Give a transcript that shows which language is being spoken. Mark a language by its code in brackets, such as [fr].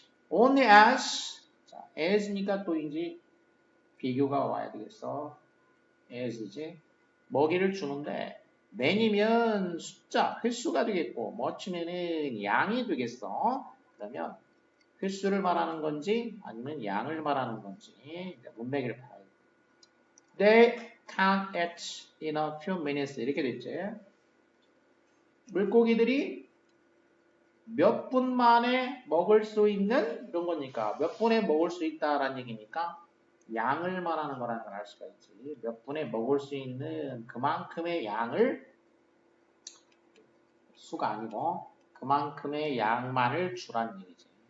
[en] only as [ko] 자, as니까 또 이제 비교가 와야 되겠어. as이지. 먹이를 주는데 many면 숫자, 횟수가 되겠고 much면은 양이 되겠어. 그러면 횟수를 말하는 건지 아니면 양을 말하는 건지 문맥을 봐야 돼. [en] They count it in a few minutes [ko] 이렇게 됐지. 물고기들이 몇 분 만에 먹을 수 있는 이런 거니까 몇 분에 먹을 수 있다라는 얘기니까 양을 말하는 거라는 걸 알 수가 있지. 몇 분에 먹을 수 있는 그만큼의 양을 수가 아니고 그만큼의 양만을 주라는 얘기지.